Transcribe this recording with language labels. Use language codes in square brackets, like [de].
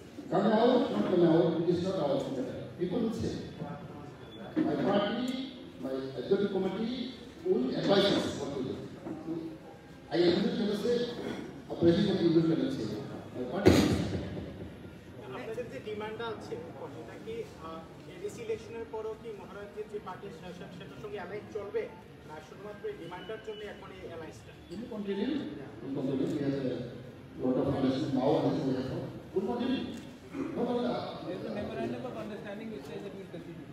[en] Come out, not come out, it is not our matter. People will say, my party, my executive committee will advise us what to do. I cannot say, a president cannot say, my party. [bn] আপনাদের যে ডিমান্ডটা আছে এটা কি ADC ইলেকশনের পরও কি মহারাজের যে পার্টি সেটার সঙ্গে অ্যালাইন চলবে, না শুধুমাত্র এই ডিমান্ডটার জন্য এখন এই অ্যালায়েন্সটা? [en] Will continue. Will continue. We have a lot of understanding now and we have will continue. There is a memorandum of understanding which says that we will continue.